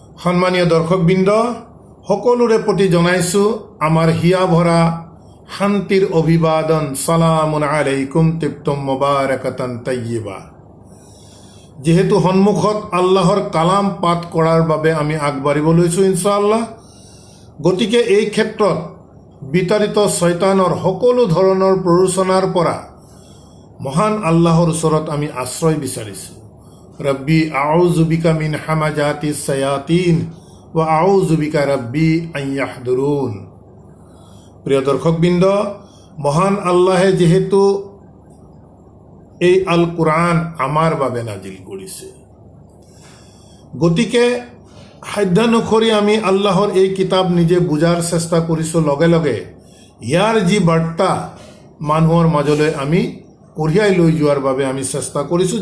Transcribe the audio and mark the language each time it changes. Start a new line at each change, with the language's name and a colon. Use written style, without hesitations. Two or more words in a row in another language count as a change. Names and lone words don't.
Assamese: সম্মানীয় দৰ্শকবৃন্দ, সকলোৰে প্ৰতি জনাইছোঁ আমাৰ হিয়া ভৰা শান্তিৰ অভিবাদন।
Arabic: سلام عليكم طبتم مباركة طيبة.
Assamese: যেহেতু সন্মুখত আল্লাহৰ কালাম পাঠ কৰাৰ বাবে আমি আগবাঢ়িব লৈছোঁ ইনশাআল্লাহ, গতিকে এই ক্ষেত্ৰত বিতাড়িত শয়তানৰ সকলো ধৰণৰ প্ৰৰোচনাৰ পৰা মহান আল্লাহৰ ওচৰত আমি আশ্ৰয় বিচাৰিছোঁ।
Arabic: رب أعوذ بك من همزات الشياطين وأعوذ بك رب أن يحضرون.
Assamese: প্ৰিয় দৰ্শকবৃন্দ, মহান আল্লাহে যেহেতু এই আল কোরআন আমাৰ বাবে নাজিল কৰিছে, গতিকে সাধ্যানুসৰি আমি আল্লাহৰ এই কিতাপ নিজে বুজাৰ চেষ্টা কৰিছোঁ। লগে লগে ইয়াৰ যি বাৰ্তা মানুহৰ মাজলৈ আমি কঢ়িয়াই লৈ যোৱাৰ বাবে আমি চেষ্টা কৰিছোঁ।